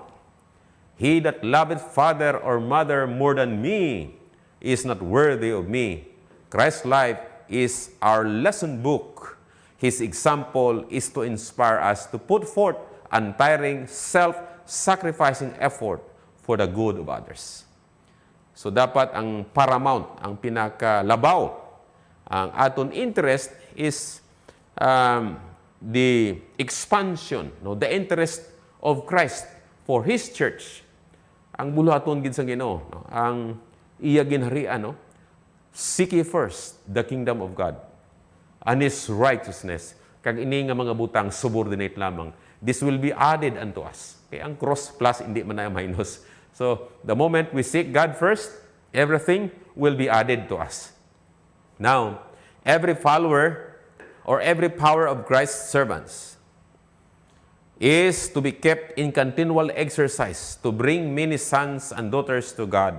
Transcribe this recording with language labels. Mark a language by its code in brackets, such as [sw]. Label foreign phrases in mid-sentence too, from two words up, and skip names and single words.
[en] He that loveth father or mother more than me is not worthy of me. Christ's life is our lesson book. His example is to inspire us to put forth untiring, self-sacrificing effort for the good of others. So [hil] dapat ang [en] paramount, [hil] ang pinakalabaw, ang aton [en] interest is the expansion, no, the interest of Christ for His church. [hil] Ang buluhaton gid sa Ginoo, no, ang iya ginharian, no, [en] seek ye first the kingdom of God and His righteousness. [hil] Kag ini nga mga butang subordinate lamang. [en] This will be added unto us. [hil] Okay, ang cross plus hindi man na minus. [en] So, the moment we seek God first, everything will be added to us. Now, every follower or every power of Christ's servants is to be kept in continual exercise to bring many sons and daughters to God.